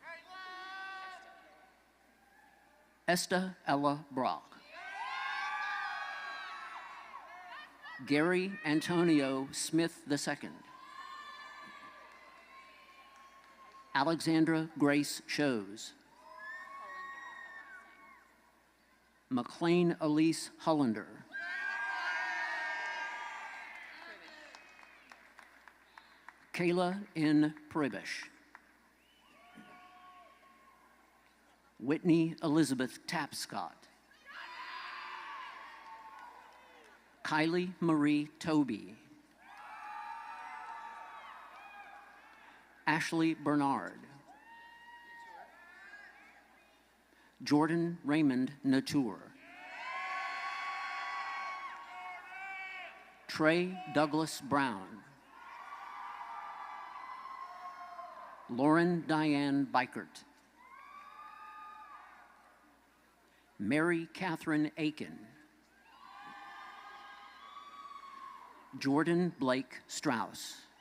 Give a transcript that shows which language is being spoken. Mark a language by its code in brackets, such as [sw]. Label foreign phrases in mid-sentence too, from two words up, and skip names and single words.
[en] Esta Ella Brock. Gary Antonio Smith II. Alexandra Grace Shows. McLean Elise Hollander. Kayla N. Pribish. Whitney Elizabeth Tapscott. Kylie Marie Toby. Ashley Bernard. Jordan Raymond Natour. Trey Douglas Brown. Lauren Diane Bikert. Mary Catherine Aiken. Jordan Blake Strauss.